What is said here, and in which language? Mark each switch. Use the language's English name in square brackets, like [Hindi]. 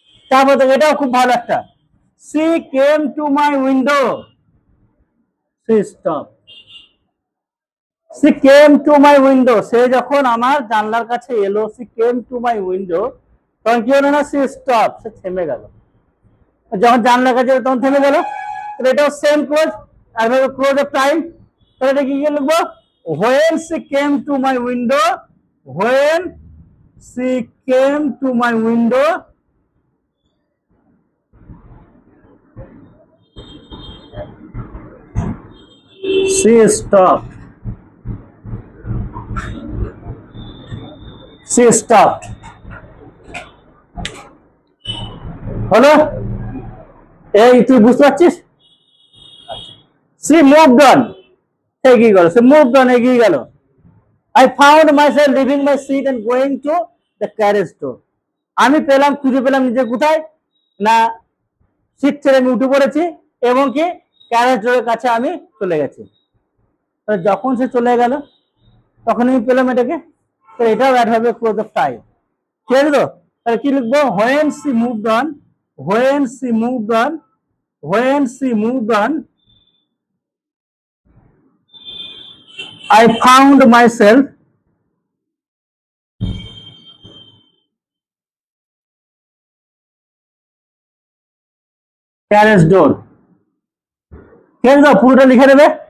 [Bangla] তারপর এটাও খুব ভালো একটা, [English] she came to my window, she stopped. She came to my window, [Bangla] সে যখন আমার জানলার কাছে এলো, [English] she came to my window, [Bangla] তখন কি হলো না, [English] she stopped, [Bangla] সে থেমে গেল। যখন জানলার কাছে তখন থেমে গেল, তাহলে এটাও same close, আর close of time, তাহলে এটা কি লিখবো, [English] when she came to my window, when she came to my window, she stopped. She stopped. [Bangla] হলো? এই তুই বুঝতে পারছিস? [English] She moved on. [Bangla] এগিয়ে গেল, সে moved on, এগিয়ে গেল। [English] I found myself leaving my seat and going to the carriage door. [Bangla] আমি খুঁজে পেলাম নিজে কোথায়, না সিট ছেড়ে আমি উঠে পড়েছি এবং কি ক্যারেজ ডোরের কাছে আমি চলে গেছি। যখন সে চলে গেল তখন আমি পেলাম এটাকে, এটাও অ্যাড হবে ক্লোজ অফ টাইম। ঠিক আছে তো? [English] তাহলে কি লিখবো, when she moved on, when she moved on, when she moved on, I found myself carriage door. [Bangla] ঠিক আছে তো? পুরোটা লিখে দেবে।